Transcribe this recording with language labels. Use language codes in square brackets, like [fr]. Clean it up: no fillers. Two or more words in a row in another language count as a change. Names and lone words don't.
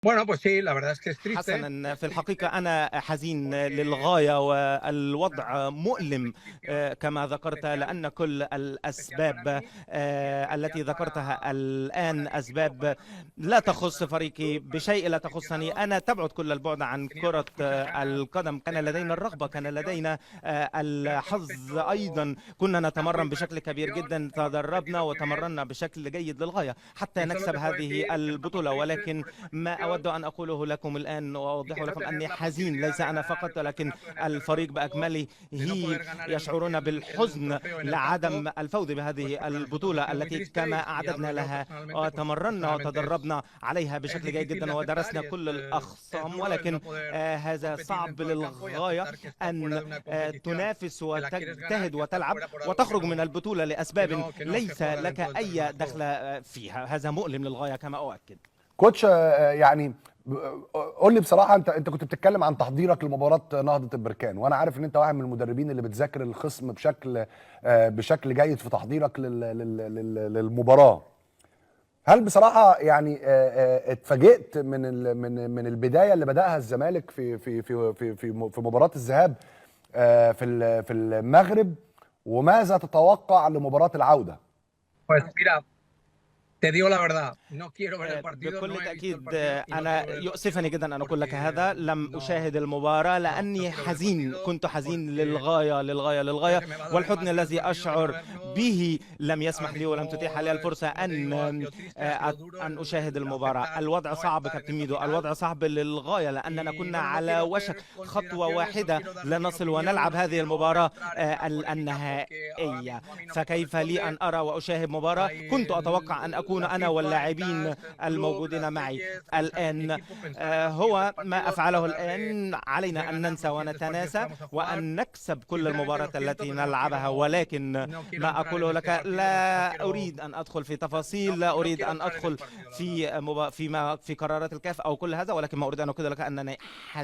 [es] Bueno, pues sí, la verdad es que es triste. [ar] حسنا، في الحقيقة أنا حزين للغاية والوضع مؤلم كما ذكرت، لأن كل الأسباب التي ذكرتها الآن أسباب لا تخص فريقي بشيء، لا تخصني أنا، تبعد كل البعد عن كرة القدم. كان لدينا الرغبة، كان لدينا الحظ أيضا، كنا نتمرن بشكل كبير جدا، تدربنا وتمرنا بشكل جيد للغاية حتى [es] Esto lo [ar] نكسب [es] que puedo [ar] هذه [es] decir [ar] البطولة. [es] es que [ar] ولكن [es] nuestra [ar] ما [es] situación [ar] أود أن أقوله لكم الآن [es] y [ar] وأوضحه [es] que no [ar] لكم [es] tener [ar] أني [es] la [ar] حزين، [es] posibilidad [ar] ليس [es] de [ar] أنا [es] ganar [ar] فقط [es] o [ar] ولكن [es] estar con el terreno de [ar] الفريق [es] juego, [ar] بأكمله [es] de no poder ganar [ar] يشعرون [es] el [ar] بالحزن [es] trofeo en el campo, [ar] لعدم الفوز [es] pues [ar] بهذه [es] para nosotros ha [ar] البطولة [es] sido muy [ar] التي [es] triste [ar] كما [es] y hablo [ar] أعددنا [es] yo [ar] لها [es] personalmente, pues [ar] وتمرنا [es] personalmente [ar] وتدربنا عليها [es] es [ar] بشكل جيد [es] difícil de [ar] جدا [es] aceptar [ar] ودرسنا [es] y [ar] كل [es] es [ar] الأخصام. [es] duro el [ar] ولكن [es] no poder [ar] هذا [es] competir [ar] صعب [es] dentro del campo y [ar] للغاية [es] aceptar que estás fuera [ar] أن [es] de una competición [ar] تنافس [es] que la quieres ganar, [ar] وتجتهد [es] que estás [ar] وتلعب [es] fuera por algo [ar] وتخرج من البطولة لأسباب [es] que no se [ar] ليس [es] juega [ar] لك [es] dentro del terreno [ar] أي [es] de juego. [ar] دخل فيها. هذا مؤلم للغاية كما أؤكد. كوتش، يعني قول لي بصراحه، انت كنت بتتكلم عن تحضيرك لمباراه نهضه البركان، وانا عارف ان انت واحد من المدربين اللي بتذاكر الخصم بشكل جيد في تحضيرك للمباراه. هل بصراحه يعني اتفاجئت من البدايه اللي بداها الزمالك في مباراه الذهاب في المغرب، وماذا تتوقع لمباراه العوده؟ [es] Pues mira, te digo la verdad, no quiero ver el partido, [ar] بكل [es] no he visto el [ar] تأكيد [es] partido y no quiero [ar] أنا [es] ver el [ar] يؤسفني [es] partido [ar] جدا أن أقول لك [es] porque [ar] هذا، لم [es] no, [ar] أشاهد المباراة [es] no [ar] لأني [es] quiero ver el [ar] حزين، [es] partido [ar] كنت حزين [es] porque [ar] للغاية للغاية [es] sé [ar] للغاية. [es] que me va a doler [ar] والحزن [es] más ver el [ar] الذي [es] partido que no [ar] أشعر [es] verlo. [ar] به لم [es] Ahora [ar] يسمح لي ولم تتيح [es] mismo [ar] لي [es] es, [ar] الفرصة [es] como te digo, ha sido triste, ha sido duro [ar] أن أشاهد [es] el [ar] المباراة. [es] aceptar [ar] الوضع [es] no [ar] صعب [es] estar en [ar] كابتن [es] esta [ar] ميدو، [es] final [ar] الوضع صعب للغاية، لأننا [es] y [ar] كنا [es] bueno, no [ar] على [es] quiero [ar] وشك [es] hacer [ar] خطوة [es] consideraciones, no [ar] واحدة [es] quiero dar mi [ar] لنصل [es] opinión, [ar] ونلعب [es] no [ar] هذه [es] quiero [ar] المباراة [es] entrar en una polémica porque ahora [ar] النهائية. [es] mismo a mí no me [ar] فكيف لي أن [es] corresponde. [ar] أرى وأشاهد مباراة كنت أتوقع أن أكون [es] La [ar] أنا [es] FIFA y [ar] واللاعبين [es] tal, el club, [ar] الموجودين [es] las [ar] معي [es] leyes, mi [ar] الآن. [es] equipo pensar en los siguientes [ar] هو ما [es] partidos, [ar] أفعله [es] tratar [ar] الآن [es] de [ar] علينا أن [es] ganar [ar] ننسى [es] los siguientes partidos que [ar] ونتناسى [es] vamos a jugar. [ar] وأن نكسب كل [es] Sinceramente [ar] المباريات [es] lo siento, [ar] التي [es] pero no [ar] نلعبها. ولكن [es] quiero [ar] ما [es] entrar en [ar] أقوله [es] este [ar] لك، [es] partido, [ar] لا أريد أن أدخل في تفاصيل، لا [es] no [ar] أريد [es] quiero [ar] أن [es] entrar en el [ar] أدخل [es] partido, la verdad. [ar] في قرارات الكاف أو كل هذا، ولكن ما أريد أن أقول لك أنني